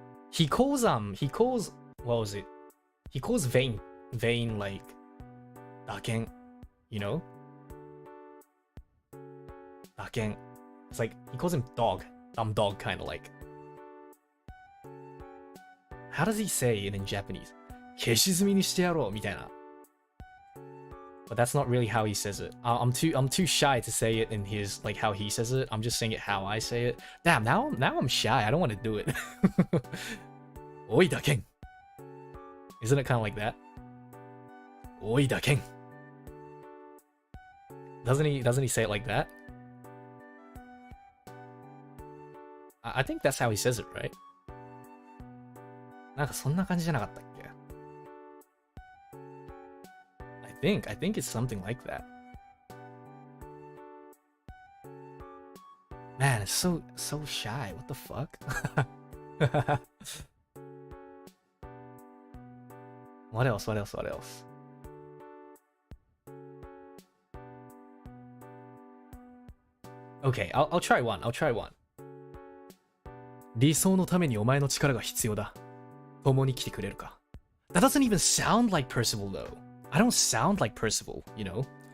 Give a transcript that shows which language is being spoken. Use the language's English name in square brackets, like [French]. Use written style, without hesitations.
[English] He calls what was it? He calls Vane like Daken, you know? Daken. It's like he calls him dog. Dumb dog kinda like. How does he say it in Japanese? [Japanese] 消し積みにしてやろう みたいな. [English] But that's not really how he says it. I'm too shy to say it in his like how he says it. I'm just saying it how I say it. Damn, now I'm shy. I don't want to do it. Oi Daken. Isn't it kind of like that? Oi Daken. Doesn't he say it like that? I think that's how he says it, right? [Japanese] なんかそんな感じじゃなかったっけ? [English] I think it's something like that. Man, it's so shy. What the fuck? What else? Okay, I'll try one. [Japanese] 理想のためにお前の力が必要だ。共に来てくれるか。 [English] That doesn't even sound like Percival though. I don't sound like Percival, you know?